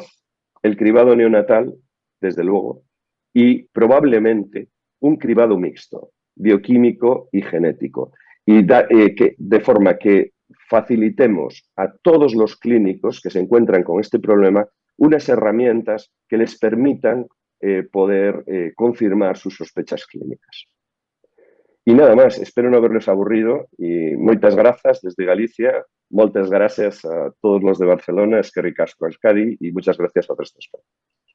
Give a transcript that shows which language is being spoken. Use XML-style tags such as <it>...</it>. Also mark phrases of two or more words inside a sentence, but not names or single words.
<es>El cribado neonatal, desde luego, y probablemente un cribado mixto, bioquímico y genético, y de forma que facilitemos a todos los clínicos que se encuentran con este problema unas herramientas que les permitan poder confirmar sus sospechas clínicas.</es> <gl>E nada máis, espero non haberles aburrido e moitas grazas desde Galicia, moitas</gl> <es>gracias a todos los de Barcelona,</es> <eu>eskerrik asko</eu> <gl>Euskadi e moitas gracias ao resto de España.</gl>